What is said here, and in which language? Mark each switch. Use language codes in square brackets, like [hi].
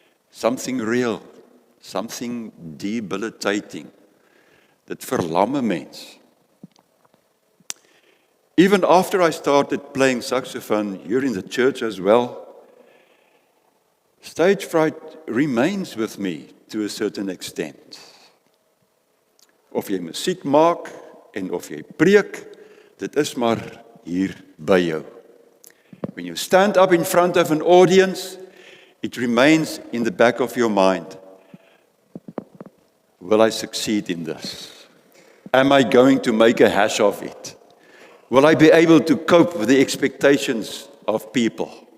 [en] Something real, something debilitating. [af] Dit verlam 'n mens. [en] Even after I started playing saxophone here in the church as well, stage fright remains with me to a certain extent. [af] Of jy musiek maak en of jy preek, dit is maar hier by jou. [en] When you stand up in front of an audience, it remains in the back of your mind. Will I succeed in this? Am I going to make a hash of it? Will I be able to cope with the expectations of people?